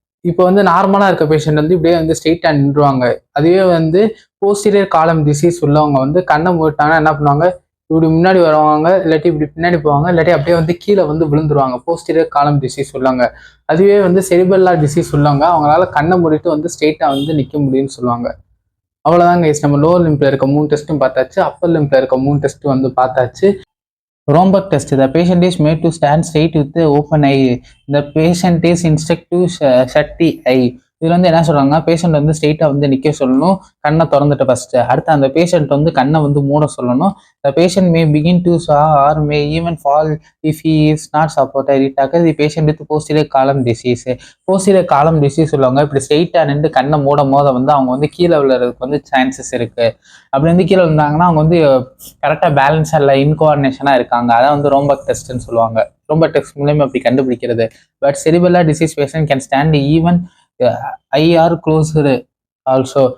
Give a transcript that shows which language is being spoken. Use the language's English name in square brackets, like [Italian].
[Tamil] இப்போ வந்து நார்மலாக இருக்க பேஷண்ட் வந்து இப்படியே வந்து ஸ்ட்ரெயிட்டாக நின்றுவாங்க. அதுவே வந்து போஸ்டீரியர் காலம் டிசீஸ் உள்ளவங்க வந்து கண்ணை மூடிட்டாங்கன்னா என்ன பண்ணுவாங்க, இப்படி முன்னாடி வருவாங்க, இல்லாட்டி இப்படி பின்னாடி போவாங்க, இல்லாட்டி அப்படியே வந்து கீழே வந்து விழுந்துருவாங்க. போஸ்டீரியர் காலம் டிசீஸ் உள்ளவங்க. அதுவே வந்து செரிபெல்லா டிசீஸ் உள்ளவங்க அவங்களால கண்ணை மூடிட்டு வந்து ஸ்ட்ரெயிட்டாக வந்து நிற்க முடியும்னு சொல்லுவாங்க. அவ்வளோதாங்க கைஸ், நம்ம லோவர் லிம்ப்ல இருக்க 3 டெஸ்ட்டும் பார்த்தாச்சு. அப்பர் லிம்ப்ல இருக்க 3 டெஸ்ட்டும் வந்து பார்த்தாச்சு. ரோம்பக் test. [English] The patient is made to stand straight with the open eye. The patient is instructed to shut the eye. [Tamil] இதுல வந்து என்ன சொல்றாங்கன்னா, பேஷண்ட் வந்து ஸ்ட்ரெயிட்டா வந்து நிக்க சொல்லணும், கண்ணை திறந்துட்டு ஃபர்ஸ்ட். அடுத்து அந்த பேஷண்ட் வந்து கண்ணை வந்து மூட சொல்லணும். [English] The patient may begin to saw or may even fall if he is not supported. It occurs the patient with posterior column disease. [Tamil] Posterior காலம் டிசீஸ் உள்ளவங்க இப்படி ஸ்ட்ரெயிட்டா நின்று கண்ணை மூடும் போது வந்து அவங்க வந்து கீழே விழுறதுக்கு வந்து சான்சஸ் இருக்கு. அப்படி வந்து கீழே விழுந்தாங்கன்னா அவங்க வந்து கரெக்டாக பேலன்ஸாக இல்லை, இன்கோஆர்டினேஷனாக இருக்காங்க. அதான் வந்து ரோம்பக் டெஸ்ட்னு சொல்லுவாங்க. ரோம்பக் டெஸ்ட் மூலயமா அப்படி கண்டுபிடிக்கிறது. [English] But cerebellar disease patient can stand even eyes closed also.